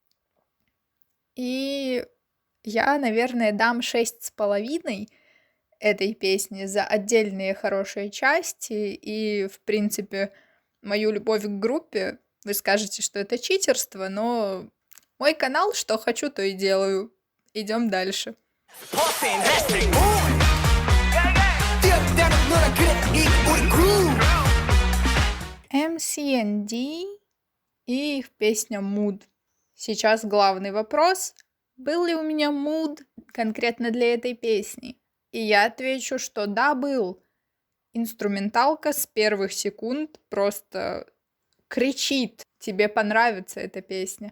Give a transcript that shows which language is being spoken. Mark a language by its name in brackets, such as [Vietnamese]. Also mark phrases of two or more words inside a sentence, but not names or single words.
[Russian] И я, наверное, дам 6,5 этой песни за отдельные хорошие части. И, в принципе, мою любовь к группе. Вы скажете, что это читерство, но мой канал, что хочу, то и делаю. Идем дальше. [English] Popping, hashtag mood. [Korean] 뛰어다니는 너랑 그래 이 우리 groove. [Russian] MCND и их песня Mood. Сейчас главный вопрос. Был ли у меня mood конкретно для этой песни? И я отвечу, что да, был. Инструменталка с первых секунд просто кричит, тебе понравится эта песня.